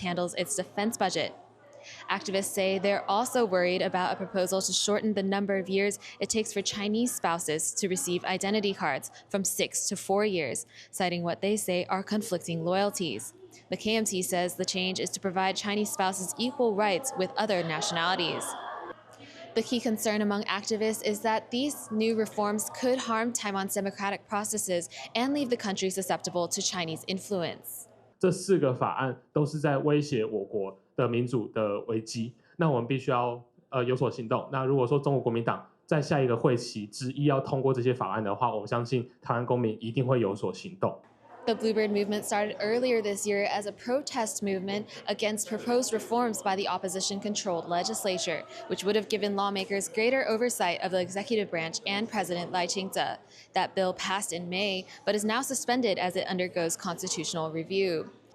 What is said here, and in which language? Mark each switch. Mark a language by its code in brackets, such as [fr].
[en] handles its defense budget. Activists say they're also worried about a proposal to shorten the number of years it takes for Chinese spouses to receive identity cards from 6 to 4 years, citing what they say are conflicting loyalties. The KMT says the change is to provide Chinese spouses equal rights with other nationalities. The key concern among activists is that these new reforms could harm Taiwan's democratic processes and leave the country susceptible to Chinese influence. [zh] 这4个法案都是在威胁我国的民主的危机。那我们必须要有所行动。那如果说中国国民党在下一个会期之一要通过这些法案的话，我们相信台湾公民一定会有所行动。 [en] The Bluebird movement started earlier this year as a protest movement against proposed reforms by the opposition-controlled legislature, which would have given lawmakers greater oversight of the executive branch and President Liao. That bill passed in May, but is now suspended as it undergoes constitutional review.